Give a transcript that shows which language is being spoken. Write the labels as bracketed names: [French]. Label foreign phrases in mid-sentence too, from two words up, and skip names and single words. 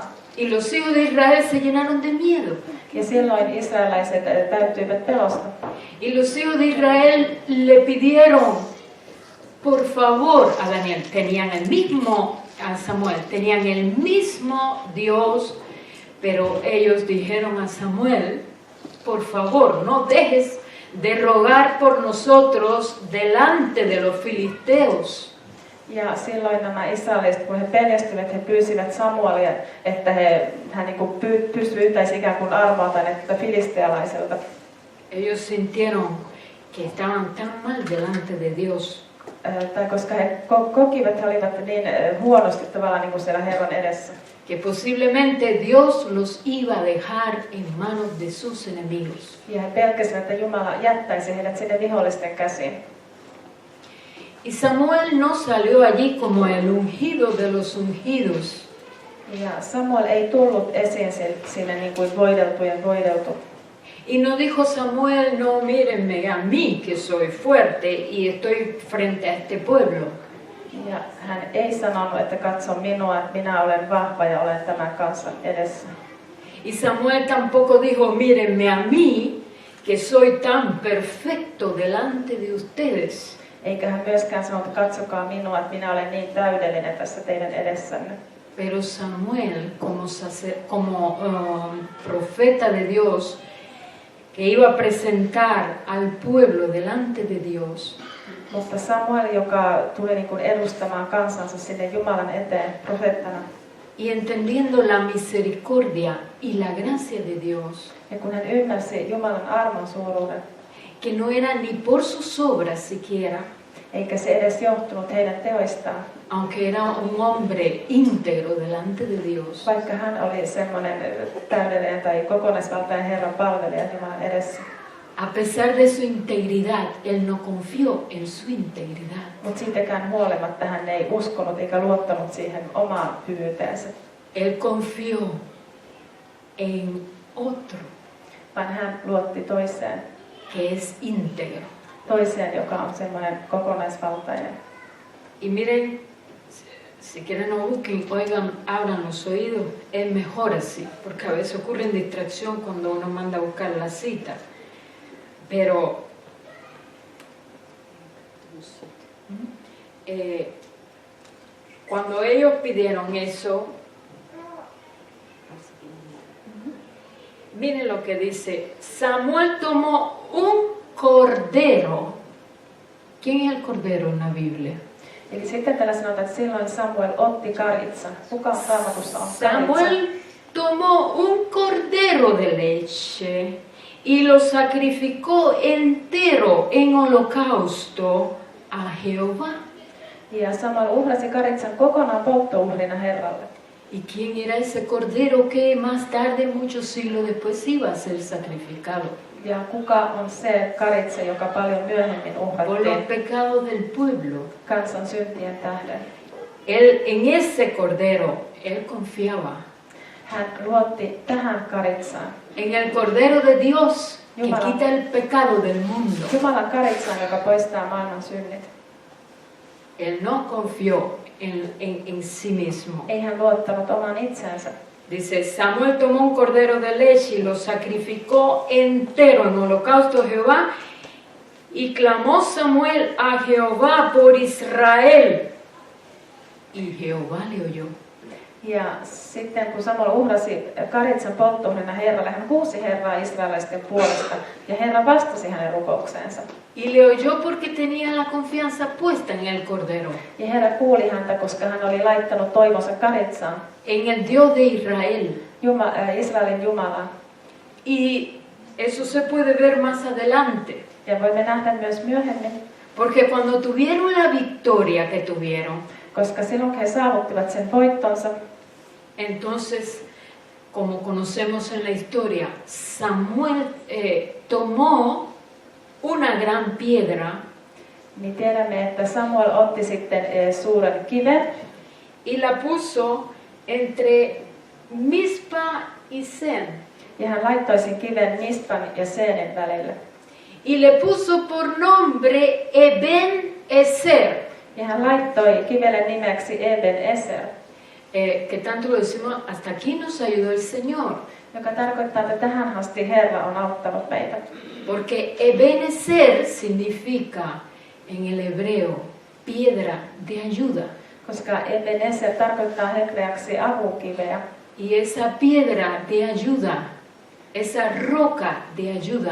[Spanish] Y los hijos de Israel se llenaron de miedo. [Finnish] Ja silloin israelaiset täyttyivät pelosta. [Spanish] Y los hijos de Israel le pidieron, por favor, a Daniel. Tenían el mismo, a Samuel, tenían el mismo Dios, pero ellos dijeron a Samuel, por favor, no dejes de rogar por nosotros delante de los filisteos. [Finnish] Ja silloin nämä israelilaiset, kun he peljästyivät, he pyysivät Samuelia, että hän niin pyytäisi ikään kuin armoa näiltä filistealaisilta. [Spanish] Ellos sintieron que estaban tan mal delante de Dios. [Finnish] Tai koska he kokivat, he olivat niin huonosti tavallaan niin kuin siellä Herran edessä. [Spanish] Que posiblemente Dios los iba a dejar en manos de sus enemigos. [Finnish] Ja he pelkäsivät, että Jumala jättäisi heidät sinne vihollisten käsiin. [Spanish] Y Samuel no salió allí como el ungido de los ungidos. [Finnish] Ja Samuel ei tullut esiin sinne niin kuin voideltujen voideltu. [Spanish] Y no dijo Samuel, no mírenme a mí que soy fuerte y estoy frente a este pueblo. [Finnish] Ja hän ei sanonut, että katso minua, että minä olen vahva ja olen tämän kansan edessä. [Spanish] Y Samuel tampoco dijo, mírenme a mí que soy tan perfecto delante de ustedes. [Finnish] Eikä hän myöskään sanonut, että katsokaa minua, että minä olen niin täydellinen tässä teidän edessänne. [Spanish] Pero Samuel, como profeta de Dios, que iba a presentar al pueblo delante de Dios, [Finnish] Mutta Samuel, joka tuli niin kuin edustamaan kansansa sinne Jumalan eteen profeettana, [Spanish] y entendiendo la misericordia y la gracia de Dios, [Finnish] ja kun hän ymmärsi Jumalan armon suuruuden, [Spanish] que no era ni por sus obras siquiera, [Finnish] eikä se edes johtunut heidän teoistaan, [Spanish] aunque era un hombre íntegro delante de Dios, [Finnish] vaikka hän oli semmoinen täydellinen tai kokonaisvaltainen Herran palvelija Jumalan edessä. [Spanish] a pesar de su integridad, él no confió en su integridad. [Finnish] Mutta siitäkään huolimatta hän ei uskonut eikä luottanut siihen omaan hyvyyteensä. [Spanish] Él confió en otro [Finnish] Vaan hän luotti toiseen, [Spanish] que es íntegro. [Finnish] toiseen, joka on semmoinen kokonaisvaltainen. [Spanish] Y miren, si quieren no busquen, oigan, abran los oídos, es mejor así, porque a veces ocurre en distracción cuando uno manda a buscar la cita. Pero cuando ellos pidieron eso, miren lo que dice, Samuel tomó un cordero. ¿Quién es el cordero en la Biblia? [Finnish] Eli sitten täällä sanotaan, että silloin Samuel otti karitsan. Kuka Raamatussa on karitsa? [Spanish] Samuel tomó un cordero de leche y lo sacrificó entero en holocausto a Jehová. [Finnish] Ja Samuel uhrasi karitsan kokonaan polttouhrina Herralle. [Spanish] ¿Y quién era ese cordero que más tarde, muchos siglos después, iba a ser sacrificado? [Finnish] Ja kuka on se karitsa, joka paljon myöhemmin [Spanish] Por los [Finnish] uhrattiin [Spanish] pecados del pueblo. [Finnish] kansan syntien tähden? [Spanish] Él, en ese cordero, él confiaba. [Finnish] Hän luotti tähän karitsaan. [Spanish] En el cordero de Dios, que [Finnish] Jumala. [Spanish] quita el pecado del mundo. [Finnish] Jumalan karitsaan, joka poistaa maailman synnit. [Spanish] Él no confió en sí mismo. [Finnish] Ei hän luottanut omaan itseensä. [Spanish] Dice, Samuel tomó un cordero de leche y lo sacrificó entero en holocausto a Jehová. Y clamó Samuel a Jehová por Israel. Y Jehová le oyó. [Finnish] Ja sitten kun Samuel uhrasi karitsan polttouhrina Herralle, hän huusi Herraa israelaisten puolesta ja Herra vastasi hänen rukoukseensa. [Spanish] Y le oyó porque tenía la confianza puesta en el cordero, [Finnish] Ja Herra kuuli häntä, koska hän oli laittanut toivonsa karitsaan, [Spanish] en el Dios de Israel. [Finnish] Israelin Jumalaan. [Spanish] Y eso se puede ver más adelante. [Finnish] Ja voimme nähdä myös myöhemmin, [Spanish] Porque cuando tuvieron la victoria que tuvieron, [Finnish] koska silloin he saavuttivat sen voittonsa, [Spanish] entonces, como conocemos en la historia, Samuel tomó una gran piedra [Finnish] niin tiedämme, että Samuel otti sitten suuren kiven [Spanish] y la puso entre Mispa y Sen. [Finnish] ja hän laittoi sen kiven Mispan ja Seenin välille. [Spanish] Y le puso por nombre Eben Ezer, [Finnish] Ja hän laittoi kivelle nimeksi Eben Eser, [Spanish] que tanto lo decimos, hasta aquí nos ayudó el Señor. [Finnish] joka tarkoittaa, että tähän asti Herra on auttanut meitä. [Spanish] Porque Ebenezer significa en el hebreo piedra de ayuda. [Finnish] Koska Eben Eser tarkoittaa hebreaksi avukiveä. [Spanish] Y esa piedra de ayuda, esa roca de ayuda,